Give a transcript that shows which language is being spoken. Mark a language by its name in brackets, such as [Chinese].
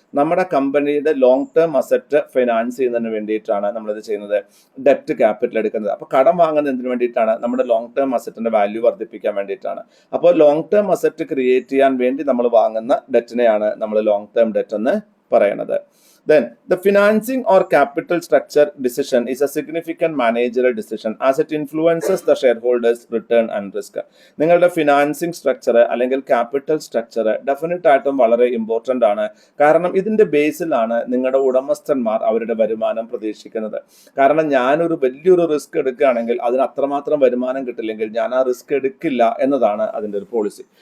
[Malayalam] നമ്മുടെ കമ്പനിയുടെ long term asset finance ചെയ്യുന്നതിന് വേണ്ടിയിട്ടാണ് നമ്മളിത് ചെയ്യുന്നത്, ഡെറ്റ് ക്യാപിറ്റൽ എടുക്കുന്നത്. അപ്പോൾ കടം വാങ്ങുന്നത് എന്തിനു വേണ്ടിയിട്ടാണ്? നമ്മുടെ ലോങ് ടേം അസറ്റിന്റെ വാല്യൂ വർദ്ധിപ്പിക്കാൻ വേണ്ടിയിട്ടാണ്. അപ്പോൾ ലോങ് ടേം അസറ്റ് ക്രിയേറ്റ് ചെയ്യാൻ വേണ്ടി നമ്മൾ വാങ്ങുന്ന ഡെറ്റിനെയാണ് നമ്മൾ ലോങ് ടേം ഡെറ്റ് എന്ന് പറയുന്നത്. [English] Then the financing or capital structure decision is a significant managerial decision as it influences the shareholders' return and risk. [Malayalam] നിങ്ങളുടെ ഫിനാൻസിങ് സ്ട്രക്ചർ അല്ലെങ്കിൽ ക്യാപിറ്റൽ സ്ട്രക്ചർ ഡെഫിനറ്റ് ആയിട്ടും വളരെ ഇമ്പോർട്ടൻ്റ് ആണ്. കാരണം ഇതിന്റെ ബേസിലാണ് നിങ്ങളുടെ ഉടമസ്ഥന്മാർ അവരുടെ വരുമാനം പ്രതീക്ഷിക്കുന്നത്. കാരണം ഞാനൊരു വലിയൊരു റിസ്ക് എടുക്കുകയാണെങ്കിൽ അതിന് അത്രമാത്രം വരുമാനം കിട്ടില്ലെങ്കിൽ ഞാൻ ആ റിസ്ക് എടുക്കില്ല എന്നതാണ് അതിൻ്റെ ഒരു പോളിസി.